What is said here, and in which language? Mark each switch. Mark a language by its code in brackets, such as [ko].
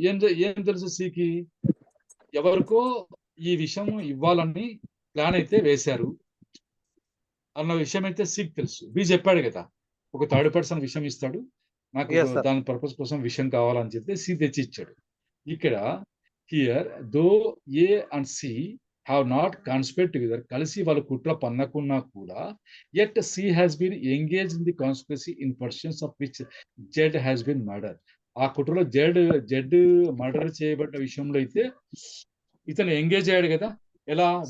[te] ఏం తెలుసు సికి? ఎవరికో ఈ విషయం ఇవ్వాలని ప్లాన్ అయితే వేశారు అన్న విషయం అయితే సికి తెలుసు. బి చెప్పాడు కదా, ఒక థర్డ్ పర్సన్ విషయం ఇస్తాడు, నాకు దాని పర్పస్ కోసం విషయం కావాలని చెప్తే సి తెచ్చి ఇచ్చాడు. ఇక్కడ [en] here though A and C have not conspired together, [te] కలిసి వాళ్ళు కుట్ర పన్నకున్నా కూడా, [en] yet C has been engaged in the conspiracy in pursuance of which Z has been murdered. [te] ఆ కుట్రలో జడ్ మర్డర్ చేయబడ్డ విషయంలో అయితే ఇతను ఎంగేజ్ అయ్యాడు కదా. ఎలా?